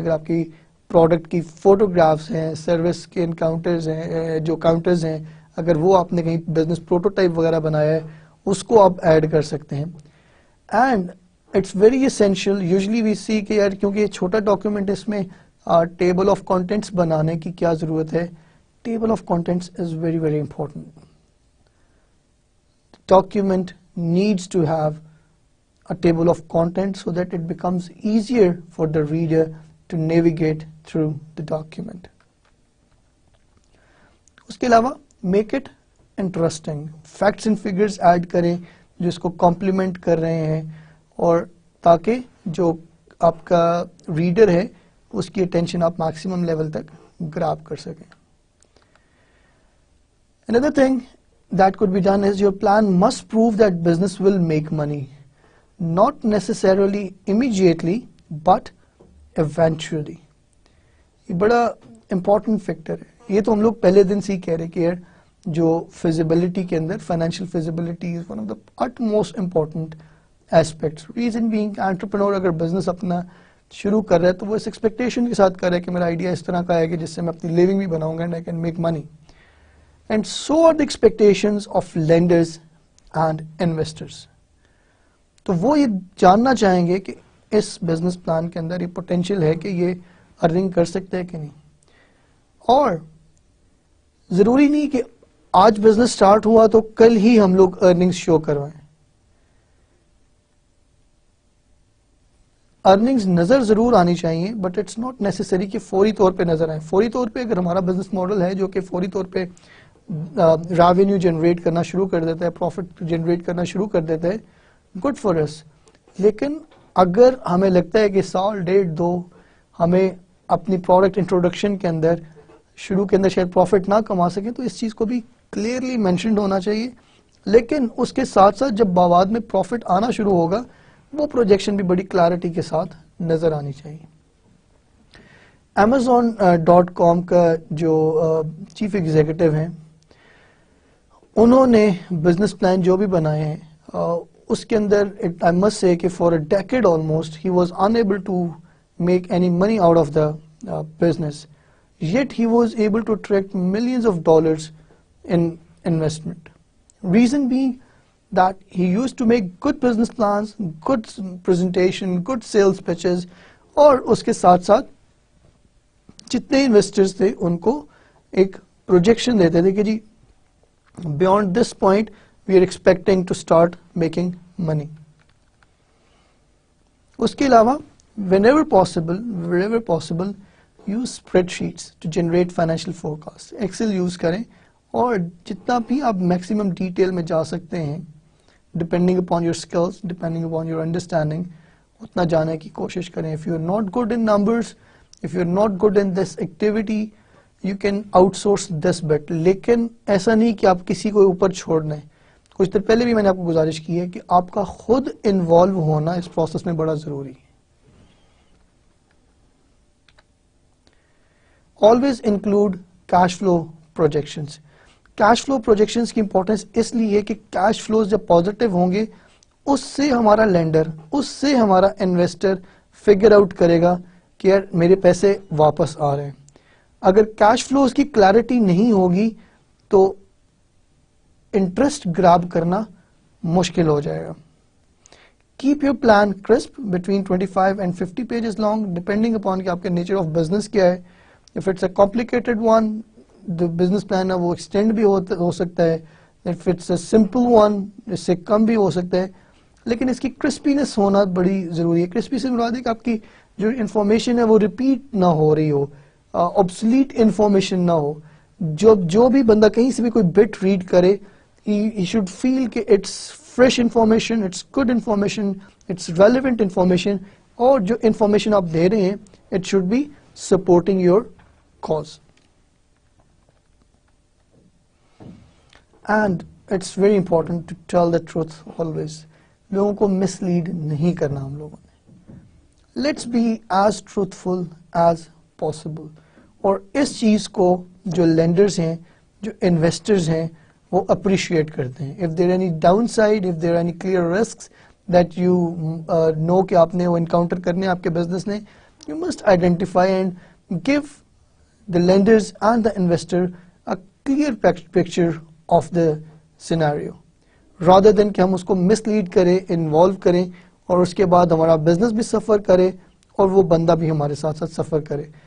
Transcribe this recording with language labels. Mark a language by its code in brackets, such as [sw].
[ur] اگر آپ کی پروڈکٹ کی فوٹوگرافس ہیں, سروس کے انکاؤنٹرز ہیں, جو کاؤنٹرز ہیں, اگر وہ آپ نے کہیں بزنس پروٹوٹائپ وغیرہ بنایا ہے اس کو آپ ایڈ کر سکتے ہیں. [en] and it's very essential, usually we see [ur] کہ یار کیونکہ یہ چھوٹا ڈاکیومنٹ, اس میں ٹیبل آف کانٹینٹس بنانے کی کیا ضرورت ہے. [en] Table of contents is very very important. Document needs to have a table of contents so that it becomes easier for the reader to navigate through the document. [ur] اس کے علاوہ [en] make it interesting. Facts and figures [ur] add کریں جو اس کو complement کر رہے ہیں, اور تاکہ جو آپ کا ریڈر ہے اس کی اٹینشن آپ میکسیمم لیول تک گراب کر سکیں. [en] Another thing that could be done is your plan must prove that business will make money. Not necessarily immediately, but eventually. [ur] یہ بڑا امپورٹنٹ فیکٹر ہے. یہ تو ہم لوگ پہلے دن سے ہی کہہ رہے کہ یار جو فیزیبلٹی کے اندر financial feasibility [en] Is one of the utmost important aspects. Reason being [ur] entrepreneur اگر بزنس اپنا شروع کر رہا ہے تو وہ اس ایکسپیکٹیشن کے ساتھ کر رہا ہے کہ میرا آئیڈیا اس طرح کا ہے کہ جس سے میں اپنی لیونگ بھی بناؤں گا [en] And I can make money. And so are the expectations of lenders and investors. [ur] تو وہ یہ جاننا چاہیں گے کہ اس بزنس پلان کے اندر یہ پوٹینشیل ہے کہ یہ ارننگ کر سکتے ہیں کہ نہیں. اور ضروری نہیں کہ آج بزنس سٹارٹ ہوا تو کل ہی ہم لوگ ارننگز شو کروائیں. ارننگز نظر ضرور آنی چاہیے, [en] but it's not necessary [ur] کہ فوری طور پہ نظر آئیں. فوری طور پہ اگر ہمارا بزنس ماڈل ہے جو کہ فوری طور پہ ریونیو جنریٹ کرنا شروع کر دیتا ہے, پروفٹ جنریٹ کرنا شروع کر دیتا ہے, [en] Good for us. [ur] لیکن اگر ہمیں لگتا ہے کہ سال ڈیڑھ دو ہمیں اپنی پروڈکٹ انٹروڈکشن کے اندر شروع کے اندر شاید پروفٹ نہ کما سکیں, تو اس چیز کو بھی کلیئرلی مینشنڈ ہونا چاہیے. لیکن اس کے ساتھ ساتھ جب بعد میں پروفٹ آنا شروع ہوگا وہ پروجیکشن بھی بڑی کلیئرٹی کے ساتھ نظر آنی چاہیے. Amazon.com کا جو چیف ایگزیکٹو ہیں انہوں نے بزنس پلان جو بھی بنائے ہیں اس کے اندر [en] I must say کہ for a decade almost he was unable to make any money out of the business, yet he was able to attract millions of dollars in investment. Reason being that he used to make good business plans, good presentation, good sales pitches, [ur] اور اس کے ساتھ ساتھ جتنے investors تھے ان کو ایک projection دیتے تھے کہ جی [en] beyond this point we are expecting to start making money. [ur] اس کے علاوہ [en] wherever possible use spreadsheets to generate financial forecasts. [ur] Excel use کریں اور جتنا بھی آپ میکسیمم ڈیٹیل میں جا سکتے ہیں [en] depending upon your skills, depending upon your understanding, [ur] اتنا جانے کی کوشش کریں. [en] If you are not good in numbers, if you are not good in this activity, you can outsource this bit. [ur] لیکن ایسا نہیں کہ آپ کسی کو اوپر چھوڑ دیں. کچھ دیر پہلے بھی میں نے آپ کو گزارش کی ہے کہ آپ کا خود انوالو ہونا اس پروسیس میں بڑا ضروری ہے. [en] Always include cash flow projections. [ur] Cash flow projections کی امپورٹنس اس لیے ہے کہ کیش فلوز جب پازیٹیو ہوں گے اس سے ہمارا لینڈر, اس سے ہمارا انویسٹر فگر آؤٹ کرے گا کہ یار میرے پیسے واپس آ رہے ہیں. اگر کیش فلوز کی کلیئرٹی نہیں ہوگی تو انٹرسٹ گراب کرنا مشکل ہو جائے گا. [en] keep your plan crisp between 25 and 50 pages long, depending upon [ur] کہ آپ کے نیچر آف بزنس کیا ہے. [en] if it's a complicated one, the business plan [ur] ہے وہ ایکسٹینڈ بھی ہو سکتا ہے. [en] if it's a simple one [ur] اس سے کم بھی ہو سکتا ہے. لیکن اس کی کرسپینس ہونا بڑی ضروری ہے. کرسپی سے مراد ہے کہ آپ کی جو انفارمیشن ہے وہ ریپیٹ نہ ہو رہی ہو, obsolete انفارمیشن نہ ہو. جو بھی بندہ کہیں سے بھی کوئی بٹ ریڈ کرے [en] he should feel کہ it's fresh information, it's good information, it's relevant information, [ur] اور جو انفارمیشن آپ دے رہے ہیں [en] it should be supporting your cause. And it's very important to tell the truth always. [ur] لوگوں کو مس لیڈ نہیں کرنا ہم لوگوں نے. [en] Let's be as truthful as possible. [ur] اور اس چیز کو جو لینڈرز ہیں, جو انویسٹرز ہیں, وہ اپریشیٹ کرتے ہیں. [en] if there any downside, if there any clear risks that you know [ur] کہ آپ نے وہ انکاؤنٹر کرنے آپ کے بزنس نے, [en] you must identify and give the lenders and the investor a clear picture of the scenario rather than [ur] کہ ہم اس کو mislead کریں, involve کریں اور اس کے بعد ہمارا بزنس بھی سفر کرے اور وہ بندہ بھی ہمارے ساتھ ساتھ سفر کرے.